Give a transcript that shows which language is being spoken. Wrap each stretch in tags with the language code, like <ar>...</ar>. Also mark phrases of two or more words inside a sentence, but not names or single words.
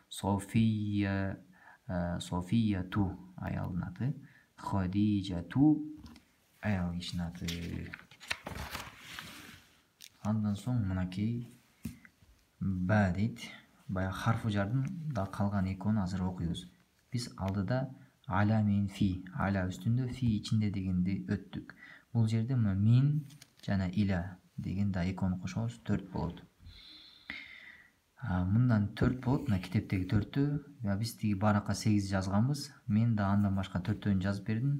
<ky>Софияту аялдын аты. Хадижату аял кишинин аты. Андан соң мынакей ба дейт. Баягы харфы жардын да калган экөөнү азыр окуйбуз. Биз алдыда аля менен фи, аля үстүндө, фи ичинде дегенди өттүк. Бул жерде мин жана иля деген да экөөнү кошобуз, 4 болот. Мындан 4 болот, мына китептеги 4түү. Биз тиги баракка 8 жазганбыз. Мен да андан башка 4төөнү жазып бердим.</ky>